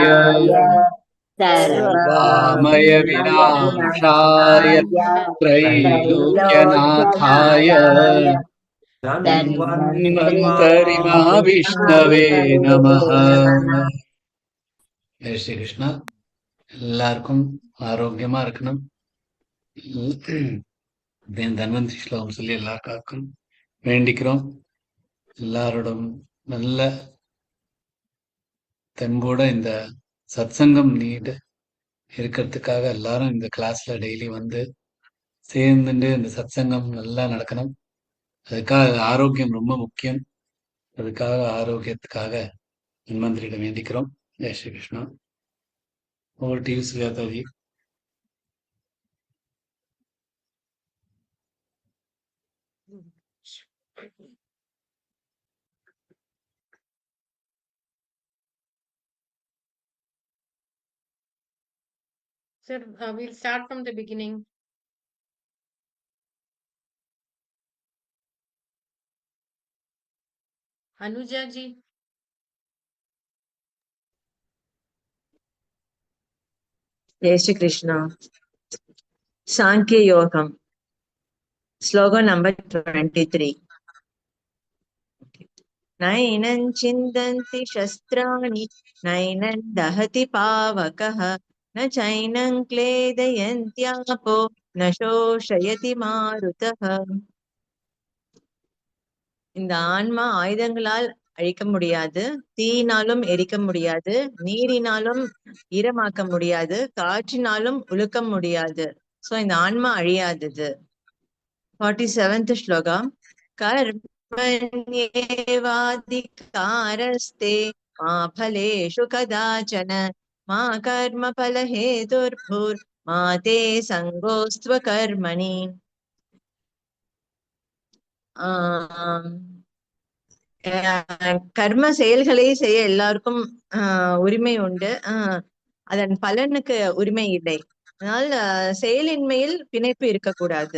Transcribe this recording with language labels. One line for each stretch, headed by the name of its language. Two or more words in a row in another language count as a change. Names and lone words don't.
Sanskrit: अमृतकलशहस्ताय सर्वामय विनाशाय त्रैलोक्यनाथाय त्रैलोक्यनाथाय धन्वन्तरि महाविष्णवे नमः.
Tamil: ஜெய் ஸ்ரீ கிருஷ்ணா. எல்லாருக்கும் ஆரோக்கியமா இருக்கணும். தன்வந்திரி ஸ்லோகம் சொல்லி எல்லாருக்காக்கும் வேண்டிக்கிறோம். எல்லாரோடும் நல்ல தெம்போட இந்த சத்சங்கம் நீடு இருக்கிறதுக்காக எல்லாரும் இந்த கிளாஸ்ல டெய்லி வந்து சேர்ந்துட்டு இந்த சத்சங்கம் நல்லா நடக்கணும். அதுக்காக ஆரோக்கியம் ரொம்ப முக்கியம். அதுக்காக ஆரோக்கியத்துக்காக தன்வந்திரியிடம் வேண்டிக்கிறோம். ஜெய் ஸ்ரீ கிருஷ்ணா.
English: over to you Sujataji. Sir, we'll start from the beginning. Anuja ji.
Hindi: जय श्री कृष्ण।
Sanskrit: सांख्य योगम श्लोगम नंबर 23। नैनं चिन्दन्ति शस्त्राणि नैनं दहति पावकः न चैनं क्लेदयन्त्यापो न शोषयति मारुतः।
Tamil: இந்த ஆன்மா ஆயுதங்களால் அழிக்க முடியாது, தீயினாலும் எரிக்க முடியாது, நீரினாலும் ஈரமாக்க முடியாது, காற்றினாலும் உலுக்க முடியாது. சோ இந்த ஆன்மா அழியாதது. 47th ஸ்லோகம்.
Sanskrit: कर्मण्येवाधिकारस्ते मा फलेषु कदाचन मा कर्मफलहेतुर्भुर्मा ते सङ्गोऽस्त्व कर्मणि।
Tamil: கர்ம செயல்களை செய்ய எல்லாருக்கும் உரிமை உண்டு. அதன் பலனுக்கு உரிமை இல்லை. அதனால செயலின்மையில் பிணைப்பு இருக்கக்கூடாது.